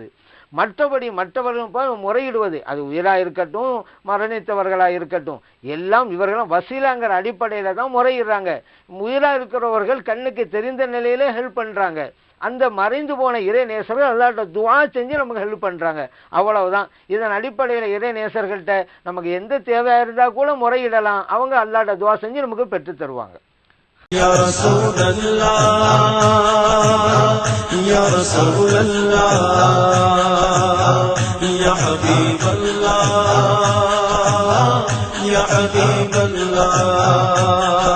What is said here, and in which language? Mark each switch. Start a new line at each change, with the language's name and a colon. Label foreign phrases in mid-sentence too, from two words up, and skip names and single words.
Tamil: மற்றபடி மற்றவர்கள் முறையிடுவது, அது உயிரா இருக்கட்டும் மரணித்தவர்களா இருக்கட்டும், எல்லாம் இவர்களும் வசீலாங்கிற அடிப்படையில தான் முறையிடுறாங்க. உயிரா இருக்கிறவர்கள் கண்ணுக்கு தெரிந்த நிலையில ஹெல்ப் பண்றாங்க. அந்த மறைந்து போன இறை நேசர்கள் அல்லாஹ்ட்ட துஆ செஞ்சு நமக்கு ஹெல்ப் பண்றாங்க, அவ்வளவுதான். இதன் அடிப்படையில் இறை நேசர்கள்ட்ட நமக்கு எந்த தேவையா இருந்தா கூட முறையிடலாம், அவங்க அல்லாஹ்ட்ட துஆ செஞ்சு நமக்கு பெற்று தருவாங்க.
Arabic: يا رسول الله يا رسول الله يا حبيب الله يا حبيب الله